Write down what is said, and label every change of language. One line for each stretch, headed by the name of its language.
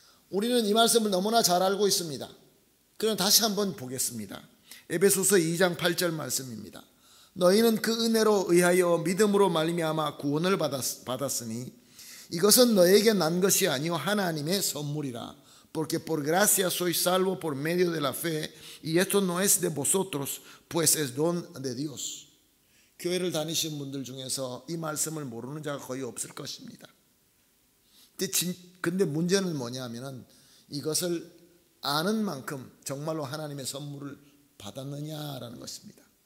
Korean: 우리는 이 말씀을 너무나 잘 알고 있습니다. 그럼 다시 한번 보겠습니다. 에베소서 2장 8절 말씀입니다. 너희는 그 은혜로 의하여 믿음으로 말미암아 구원을 받았으니 이것은 너에게 난 것이 아니요 하나님의 선물이라.
Spanish: Porque por gracia sois salvo por medio de la fe, y esto no es de vosotros, pues es don de Dios.
Korean: 교회를 다니시는 분들 중에서 이 말씀을 모르는 자가 거의 없을 것입니다. 근데 문제는 뭐냐면은 이것을 아는 만큼 정말로 하나님의 선물을 받았느냐라는 것입니다.